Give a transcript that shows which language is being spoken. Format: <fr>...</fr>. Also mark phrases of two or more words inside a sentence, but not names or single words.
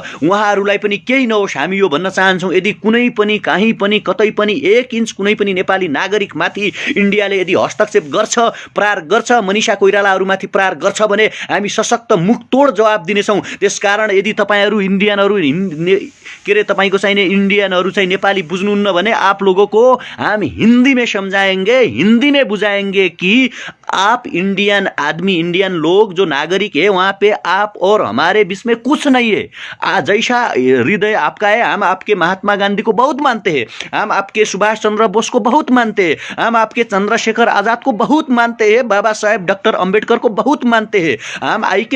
<ne>उहाँहरूलाई पनि केही नहोस् हामी यो भन्न चाहन्छौँ। यदि कुनै पनि कहीँ पनि कतै पनि 1 इन्च कुनै पनि नेपाली नागरिकमाथि इन्डियाले यदि हस्तक्षेप गर्छ, प्रहार गर्छ, मनीषा कोइरालाहरूमाथि प्रहार गर्छ भने हामी सशक्त मुखतोड जवाब दिनेछौँ। त्यसकारण यदि तपाईँहरू इन्डियनहरू के अरे तपाईँको चाहिने इंडियनहरू चाहिँ नेपाली बुझ्नुहुन्न भने</ne> <hi>आप लोगों को हम हिंदी में समझाएंगे, हिंदी में बुझाएंगे कि आप इंडियन आदमी, इंडियन लोग जो नागरिक है वहाँ पे आप और हमारे बीच में कुछ नहीं है। जैसा हृदय आपका है, हम आपके महात्मा गांधी को बहुत मानते हैं, हम आपके सुभाष चंद्र बोस को बहुत मानते हैं, हम आपके चंद्रशेखर आजाद को बहुत मानते हैं, बाबा साहेब डॉक्टर अंबेडकर को बहुत मानते हैं, हम आई.के.</hi>